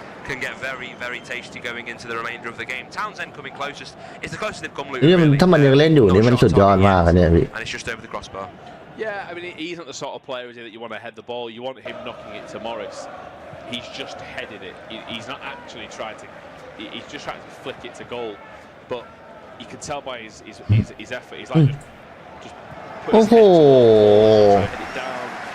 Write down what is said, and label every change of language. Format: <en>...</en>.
<en>can get very tasty going into the remainder of the game. Townsend coming closest. It's the closest they've come.</en> <th>นี่มันถ้ามันยังเล่นอยู่นี่มันสุดยอดมากเนี่ยพี่</th> <en>And it's just over the crossbar. Yeah, I mean he's not the sort of player that you want to head the ball. You want him knocking it to Morris. He's just headed it. He's not actually tried to. He's just trying to flick it to goal, but you can tell by his effort. He's like just put his head it down.</en>